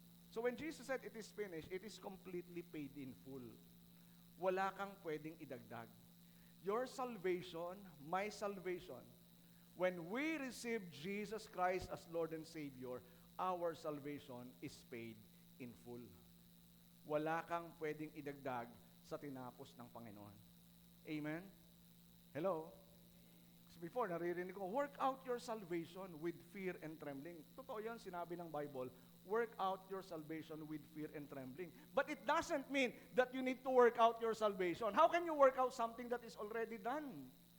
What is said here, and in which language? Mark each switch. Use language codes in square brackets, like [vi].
[en] So when Jesus said, "It is finished," it is completely paid in full. [tl] Wala kang pwedeng idagdag. [en] Your salvation, my salvation, when we receive Jesus Christ as Lord and Savior, our salvation is paid in full. [tl] Wala kang pwedeng idagdag sa tinapos ng Panginoon. [en] Amen? Hello? [tl] Kasi before, naririnig ko, [en] work out your salvation with fear and trembling. [tl] Totoo yan, sinabi ng Bible, [en] work out your salvation with fear and trembling. But it doesn't mean that you need to work out your salvation. How can you work out something that is already done?